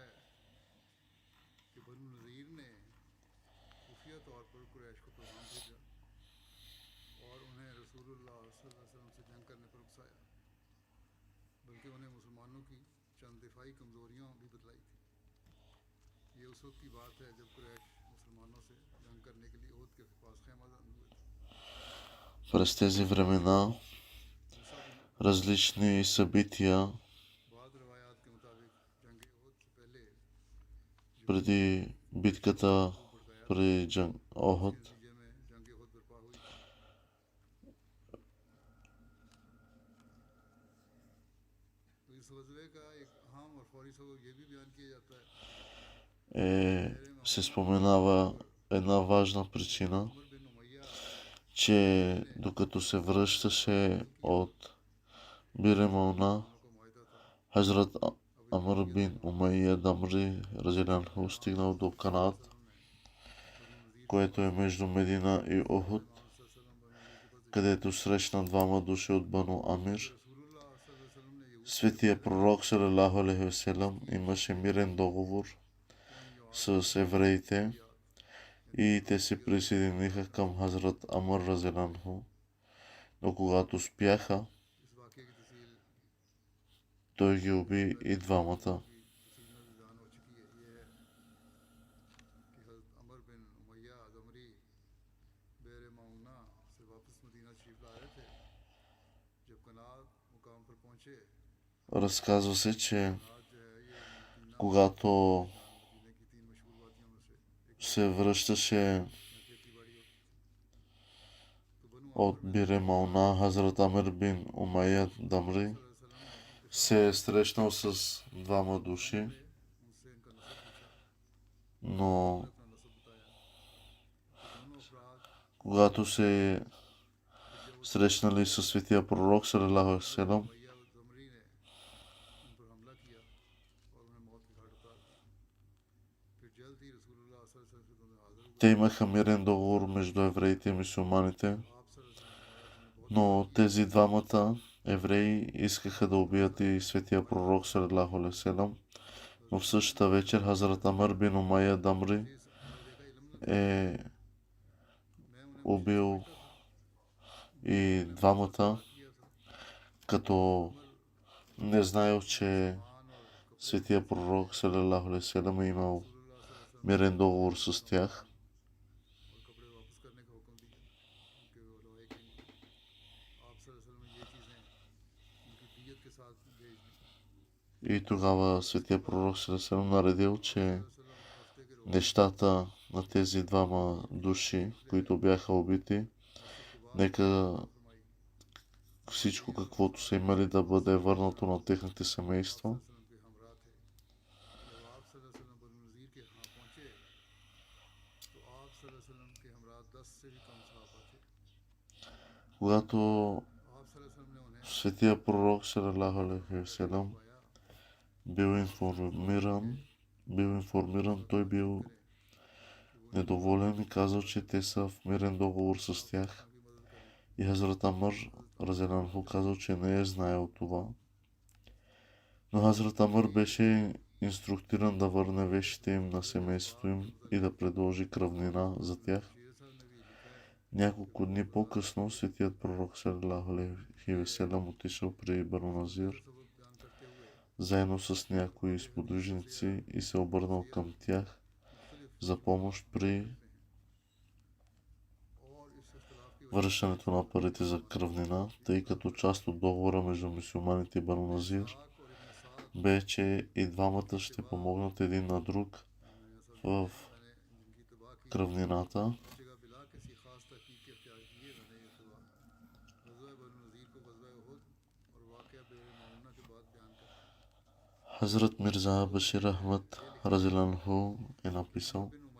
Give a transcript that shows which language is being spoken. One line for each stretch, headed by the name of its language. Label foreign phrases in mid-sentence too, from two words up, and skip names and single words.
Urdu: ہے کہ بنو نضیر نے خفیہ طور پر قریش کو پیغام بھیجا اور انہیں رسول اللہ
Arabic: صلی اللہ علیہ وسلم
Urdu: سے جنگ کرنے پر اکسایا، بلکہ انہیں مسلمانوں کی چند دفاعی کمزوریاں بھی بتلائی تھی. یہ اس وقت کی بات ہے جب قریش مسلمانوں سے جنگ کرنے کے لیے احد کے پاس خیمہ بند ہوئے تھے.
Bulgarian: През тези времена различни събития
Urdu: بعد روایات کے مطابق جنگ احد سے پہلے
Bulgarian: преди битката при Охот
Urdu: نتیجے میں جنگ احد برپا ہوئی۔ تو اس غزوے کا ایک اہم اور فوری سبب یہ بھی بیان کیا جاتا ہے
Bulgarian: се споменава една важна причина,
Urdu: عمر بن امیہ
Bulgarian: че докато се връщаше от Биремална,
Urdu: کو معاہدہ تھا.
Bulgarian: Хазрат Амр бин Умайя Дамри разилянху стигнал до Канаат, което е между Медина и Охот, където срещна двама души от Бану Амир.
Arabic: رسول اللہ صلی اللہ علیہ وسلم
Urdu: نے یہ
Bulgarian: Светия пророк
Arabic: صلی اللہ علیہ وسلم
Bulgarian: имаше мирен договор с евреите и те се присъединиха към Хазрат Амр разилянху. Но когато спяха,
Urdu: اس واقعے کی تفصیل
Bulgarian: той ги уби и двамата.
Urdu: تفصیل میں بھی بیان ہو چکی ہے۔ یہ ہے کہ حضرت عمرو بن امیہ ضمری بئر معونہ سے واپس مدینہ شریف لا رہے تھے. جب کنات مقام پر پہنچے,
Bulgarian: Разказва се, че
Urdu: آج جو ہے یہ تین
Bulgarian: когато
Urdu: مدینے کی تین مشہور وادیوں میں سے ایک
Bulgarian: се връщаше
Urdu: میں کھیتی باڑی ہوتی تھی۔ تو بنو
Bulgarian: от Биремална, Хазрат Амир бин Умайя Дамри
Urdu: وسلم نے
Bulgarian: се е срещнал с двама души,
Urdu: ان سے ان کا نسب پوچھا,
Bulgarian: но
Urdu: اپنا نسب بتایا۔ تو دونوں افراد
Bulgarian: когато се срещнали със светия пророк,
Arabic: صلی اللہ علیہ وسلم,
Urdu: میہ ضمری نے ان پر حملہ کیا اور انہیں موت کے گھاٹ اتار دیا. پھر جلد ہی رسول اللہ
Arabic: صلی اللہ علیہ وسلم
Urdu: سے حاضر ہوئے.
Bulgarian: те имаха мирен договор между евреите и мюсюлманите,
Urdu: آپ
Arabic: صلی اللہ علیہ وسلم
Urdu: نے فرمایا، تمہیں بہت
Bulgarian: но тези двамата евреи искаха да убият и светия пророк,
Arabic: صلی اللہ علیہ وسلم.
Bulgarian: Но в същата вечер Хазрат Амр бин Умайя Дамри
Urdu: اس معاہدے کا علم نہ
Bulgarian: е
Urdu: میں انہیں
Bulgarian: убил и двамата,
Urdu: کیا تھا.
Bulgarian: като не знаел, че
Urdu: مان اور
Bulgarian: светия пророк,
Arabic: صلی اللہ علیہ وسلم,
Bulgarian: е имал
Arabic: رسول اللہ صلی اللہ علیہ وسلم
Bulgarian: мирен договор с тях.
Urdu: اور کپڑے واپس کرنے کا حکم دیا ان کے لوائے کے لیے. آپ
Arabic: صلی اللہ علیہ وسلم
Urdu: نے یہ چیزیں ان کی دیت کے ساتھ بھیج دی.
Bulgarian: И тогава светия пророк
Arabic: صلی اللہ علیہ وسلم
Bulgarian: наредил, че
Urdu: وسلم ہفتے کے روز
Bulgarian: нещата на тези двама души, които бяха убити, нека
Urdu: فرمائی.
Bulgarian: всичко каквото са имали да бъде върнато на техните семейства.
Urdu: وسلم کے ہمراہ تھے. جب آپ
Arabic: صلی اللہ علیہ وسلم
Urdu: بنو نضیر کے یہاں پہنچے تو آپ
Arabic: صلی اللہ علیہ وسلم
Urdu: کے ہمراہ 10 سے بھی کم صحابہ تھے.
Bulgarian: Когато
Urdu: آپ
Arabic: صلی اللہ علیہ وسلم
Urdu: نے انہیں
Bulgarian: светия пророк,
Arabic: صلی اللہ علیہ وسلم,
Urdu: بتایا
Bulgarian: бил информиран, той бил недоволен и казал, че те са в мирен договор с тях.
Urdu: کی مدد کریں.
Bulgarian: И Хазрат Амр разилянху казал, че не е знаел това. Но Хазрат Амр беше инструктиран да върне вещите им на семейството им и да предложи кръвнина за тях.
Urdu: شیر صاحب نے بھی لکھا ہے
Bulgarian: Няколко дни по-късно светият пророк,
Arabic: صلی اللہ علیہ وسلم,
Bulgarian: отишъл при Бану Назир
Urdu: سبب بیان کرتے ہوئے
Bulgarian: заедно с някои сподвижници и се обърнал към тях за помощ при
Urdu: اور اس اختلاف کی
Bulgarian: връщането на парите за кръвнина, тъй като част от договора между мюсюлманите и Бану Назир
Urdu: وجہ اور ابن سعد
Bulgarian: бе, че и двамата ще помогнат един на друг в кръвнината. Хазрат Мирза Башир Ахмад Разиланху е написал,